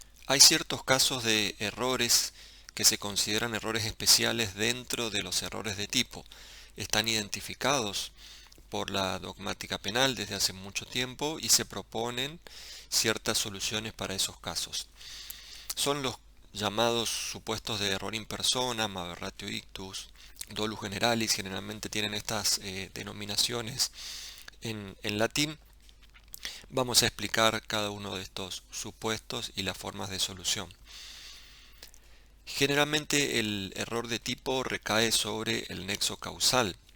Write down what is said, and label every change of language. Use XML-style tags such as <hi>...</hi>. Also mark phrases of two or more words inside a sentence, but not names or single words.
<es>Hay ciertos casos de errores que se consideran errores especiales dentro de los errores de tipo. Están identificados por la dogmática penal desde hace mucho tiempo y se proponen ciertas soluciones para esos casos. Son los llamados supuestos de</es> <la>error in personam, aberratio ictus, dolus generalis.</la> <es>Generalmente tienen estas denominaciones en latín. Vamos a explicar cada uno de estos supuestos y las formas de solución. Generalmente el error de tipo recae sobre el nexo causal.</es>